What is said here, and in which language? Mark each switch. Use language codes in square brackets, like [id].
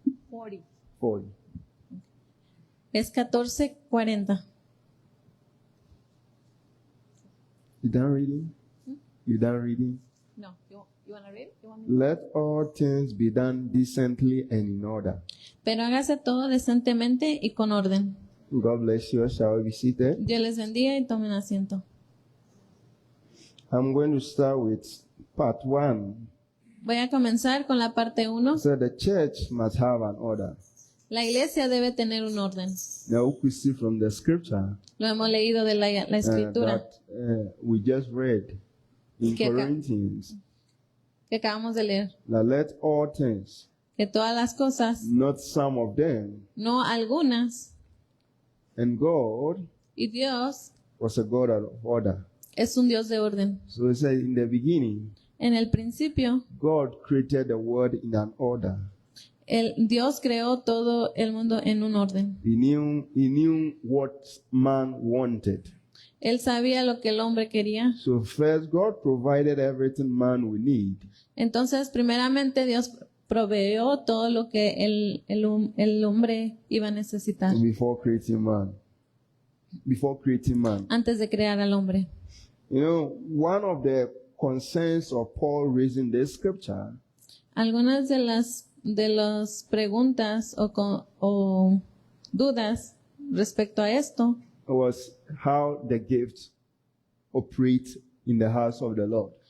[en] 40. 40. [es] Es 14:40. [en] You done reading? You done reading? No, you want to read? You want Let all things be done decently and in order. [es] Pero hágase todo decentemente y con orden. [en] God bless you. Shall we be seated? [es] Dios les bendiga y tomen asiento. [en] I'm going to start with part 1. [es] Voy a comenzar con la parte 1. [en] So the church must have an order. [es] La iglesia debe tener un orden. [en] Now we could see from the scripture [es] Lo hemos leído de la escritura [en] that we just read in [es] Que acá- [en] Corinthians. [es] que acabamos de leer. [en] Now let all things, [es] Que todas las cosas, [en] not some of them, [es] no algunas, [en] and God [es] y Dios [en] was a God of order. [es] es un Dios de orden. [en] So it says in the beginning, [es] En el principio, [en] God created the world in an order. [es] Dios creó todo el mundo en un orden. [en] He knew what man wanted. [es] Él sabía lo que el hombre quería. [en] So first, God provided everything man would need. [es] Entonces, primeramente, Dios proveyó todo lo que el hombre iba a necesitar [en] Before creating man. Before creating man. [es] antes de crear al hombre. [en] You know, one of the concerns of Paul raising this scripture [es] Algunas de las preguntas o dudas respecto a esto [en] was how the gifts operate in the house of the Lord.